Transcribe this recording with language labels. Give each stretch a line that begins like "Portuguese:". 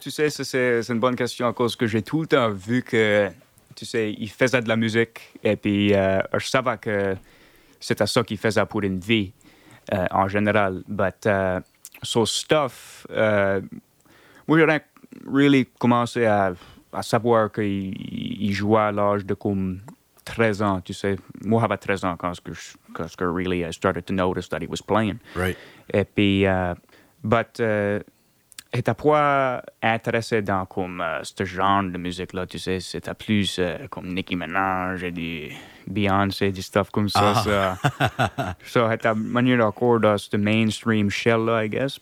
French: Tu sais, c'est une bonne question à cause que j'ai tout le temps vu que, tu sais, il faisait de la musique et puis je savais que c'était ça qu'il faisait pour une vie en général. But so stuff, moi, j'aurais really commencé à savoir qu'il jouait à l'âge de comme... 13 ans, tu sais. Moi, j'avais 13 ans quand
English: really I started to notice that he was playing. Right.
French: Et puis, j'étais pas intéressé dans comme ce genre de musique-là, tu sais. C'était plus comme Nicki Minaj et du Beyoncé, du stuff comme ça. Ah. Ça, so, j'étais manière d'accord dans ce mainstream shell-là,
English: I guess.